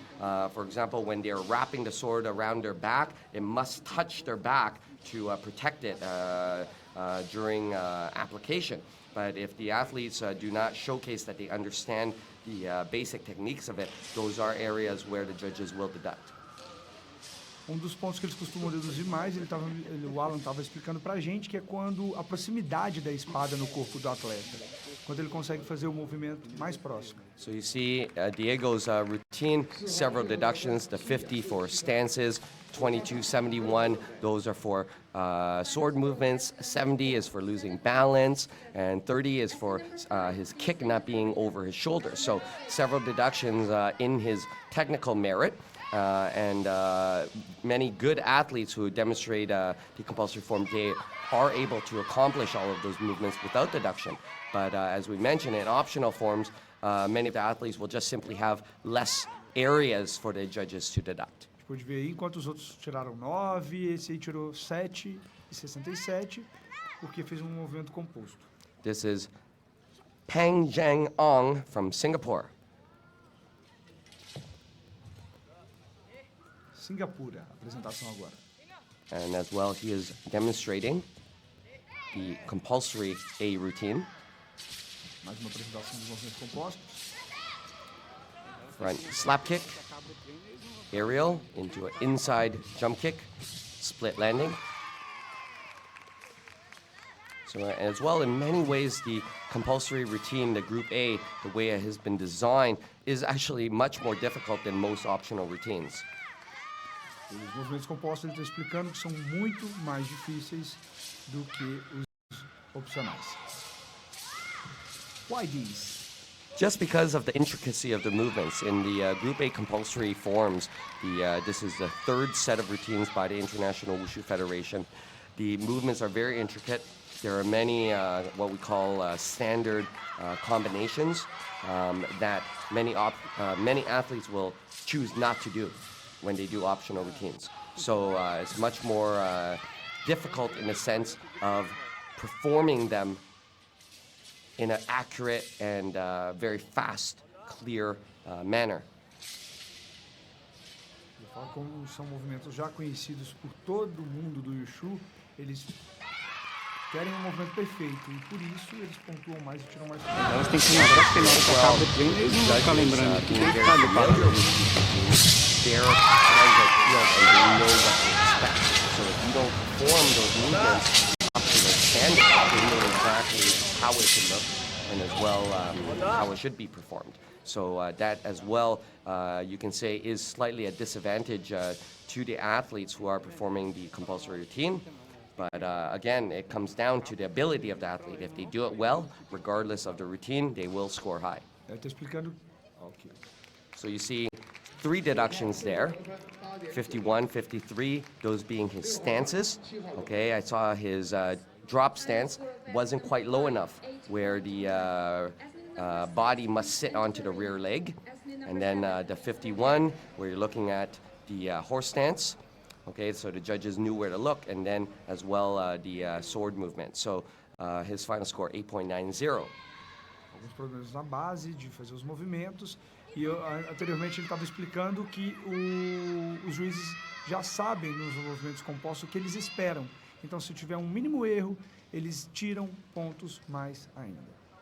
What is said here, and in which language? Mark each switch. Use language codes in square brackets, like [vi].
[en] For example, when they're wrapping the sword around their back, it must touch their back to protect it during application. But if the athletes do not showcase that they understand the basic techniques of it, those are areas where the judges will deduct. [pt] Dos pontos que eles costumam deduzir mais, o Alan estava explicando pra gente, que é quando a proximidade da espada no corpo do atleta, quando ele consegue fazer o movimento mais próximo. [en] So you see Diego's routine, several deductions, the 50 for stances, 22, 71, those are for sword movements, 70 is for losing balance, and 30 is for his kick not being over his shoulder. So several deductions in his technical merit. And many good athletes who demonstrate the compulsory form, they are able to accomplish all of those movements without deduction. But as we mentioned, in optional forms, many of the athletes will just simply have less areas for the judges to deduct. [pt] Pode ver aí, enquanto os outros tiraram 9, esse aí tirou 7,67, porque fez um movimento composto. [en] This is Pang Zhang Ong from Singapore. [pt] Singapura, apresentação agora. [en] And as well, he is demonstrating the compulsory A routine. [pt] Mais uma apresentação dos movimentos compostos. [en] Front slap kick, aerial into an inside jump kick, split landing. So as well, in many ways, the compulsory routine, the Group A, the way it has been designed, is actually much more difficult than most optional routines. [pt] Os movimentos compostos ele está explicando que são muito mais difíceis do que os opcionais. [en] Why these? Just because of the intricacy of the movements. In the Group A compulsory forms, this is the third set of routines by the International Wushu Federation. The movements are very intricate. There are many what we call standard combinations that many athletes will choose not to do when they do optional routines. So it's much more difficult in the sense of performing them in an accurate and very fast, clear manner. [pt] Eu falo como são movimentos já conhecidos por todo mundo do Wushu, eles querem um movimento perfeito e por isso eles pontuam mais e tiram mais pontos. Elas têm que lembrar que na hora que acaba o treino, eles não vão ficar lembrando que tem que estar do padrão. [en] They're playing the field and they know what to expect. So if you don't perform those movements up to the standard, they know exactly how it should look and as well how it should be performed. So that as well, you can say, is slightly a disadvantage to the athletes who are performing the compulsory routine. But again, it comes down to the ability of the athlete. If they do it well, regardless of the routine, they will score high. [pt] Ele está explicando. Okay. [en] So you see 3 deductions there, 51, 53, those being his stances. Okay, I saw his drop stance wasn't quite low enough where the body must sit onto the rear leg. And then the 51, where you're looking at the horse stance. Okay, so the judges knew where to look, and then as well the sword movement. So his final score, 8.90. [pt] Alguns problemas na base de fazer os movimentos. E anteriormente ele estava explicando que os juízes já sabem nos movimentos compostos o que eles esperam. Então, se tiver um mínimo erro, eles tiram pontos mais ainda.